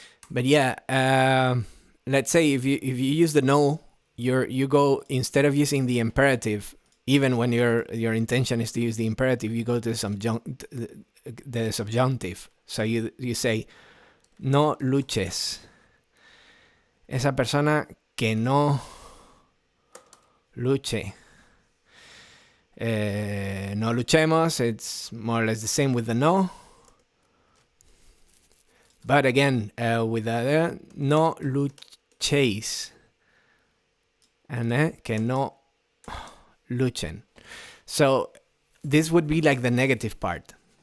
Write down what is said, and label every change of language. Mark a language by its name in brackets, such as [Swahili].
[English] But yeah, let's say if you use the no, you go, instead of using the imperative, even when your intention is to use the imperative, you go to the subjunctive. So you say, [Spanish] no luches. Esa persona que no luche. No luchemos, [English] it's more or less the same with the no. But again, with the [Spanish] no luchéis. [English] And [Spanish] que no luchen. [English] So this would be like the negative part.